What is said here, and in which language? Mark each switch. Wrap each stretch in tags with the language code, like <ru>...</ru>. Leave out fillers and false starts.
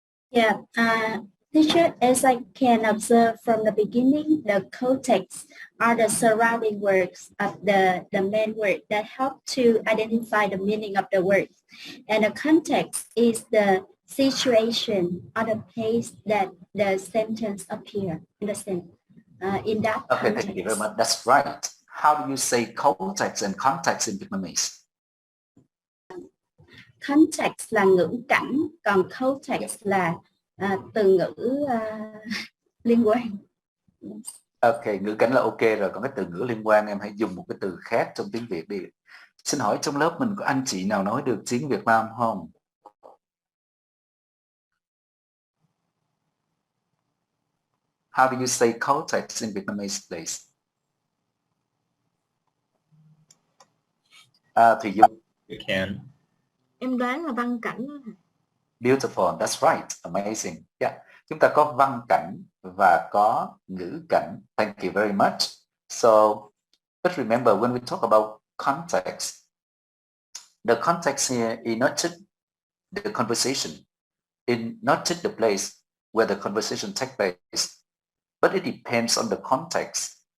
<en>Yeah, teacher, as I can observe from the beginning, the context are the surrounding words of the main word that help to identify the meaning of the word. And the context is the situation or the place that the sentence appear in the sentence. In that Okay, context. thank you very much. That's right. How do you say context and context in Vietnamese?</en> <vi>Context là ngữ cảnh, còn context là từ ngữ liên quan. Ok, ngữ cảnh là ok rồi, còn cái từ ngữ liên quan em hãy dùng một cái từ khác trong tiếng Việt đi. Xin hỏi trong lớp mình có anh chị nào nói được tiếng Việt Nam không?</vi> <en>How do you say context in Vietnamese, please?</en> <vi>Thì Dung.</vi> <en>You can.</en> <vi>Em đoán là văn cảnh.</vi> <en>Beautiful, that's right, amazing.</en> <vi>Yeah, chúng ta có văn cảnh và có ngữ cảnh.</vi> <en>Thank you very much. So, but remember when we talk about context, the context here is not just the conversation, in not just the place where the conversation takes place, but it depends on the context.</en>